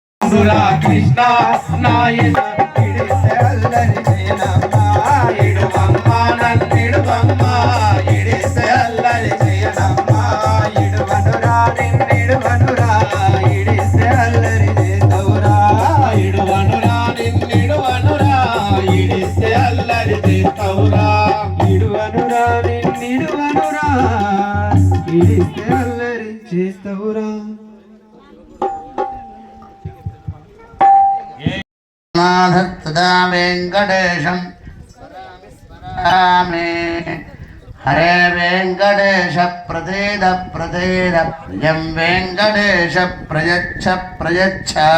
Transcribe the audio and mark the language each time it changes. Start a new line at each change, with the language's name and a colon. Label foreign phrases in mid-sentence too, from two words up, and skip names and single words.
Telugu: ఇడువనురా కృష్ణ నాయన ఇడిసే అల్లరి చేయనమ్మ ఇడువమ్మ నన్నిడువమ్మ ఇడిసే అల్లరి చేయనమ్మ ఇడువనురా నిన్నిడువనురా ఇడిసే అల్లరి చేతవురా ఇడువనురా నిన్నిడువనురా ఇడిసే అల్లరి చేతవురా ఇడువనురా నిన్నిడువనురా ఇడిసే అల్లరి చేతవురా
Sanskrit: तदा वेंकटेशं स्मरामि हरे वेंकटेश प्रसीद प्रसीद प्रियं वेंकटेश प्रयच्छ प्रयच्छ